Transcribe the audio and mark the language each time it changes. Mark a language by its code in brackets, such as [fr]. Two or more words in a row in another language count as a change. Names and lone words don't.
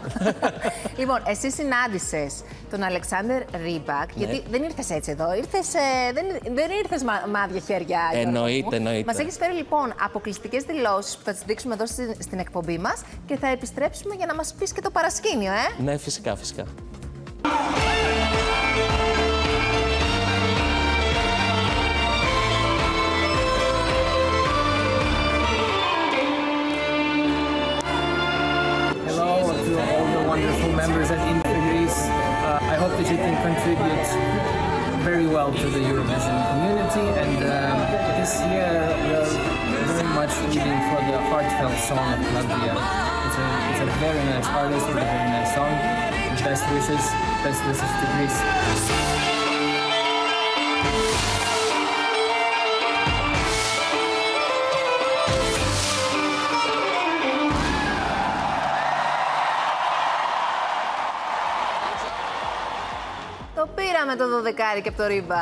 [el] Λοιπόν, εσύ συνάντησες τον Αλεξάνδερ Ρίμπακ, γιατί δεν ήρθες έτσι εδώ, δεν ήρθες με άδεια χέρια. Εννοείται. Μας έχεις φέρει λοιπόν αποκλειστικές δηλώσεις που θα τις δείξουμε εδώ στην εκπομπή μας και θα επιστρέψουμε για να μας πεις και το παρασκήνιο, Ναι, φυσικά. [en] Wonderful members at INFE Greece. I hope that you can contribute very well to the Eurovision community and you can this year we are very much leading for the heartfelt song of Latvia. It's a very nice artist with a very nice song. Best wishes to Greece. [el] Το πήραμε το 12 και από το Ρίμπακ.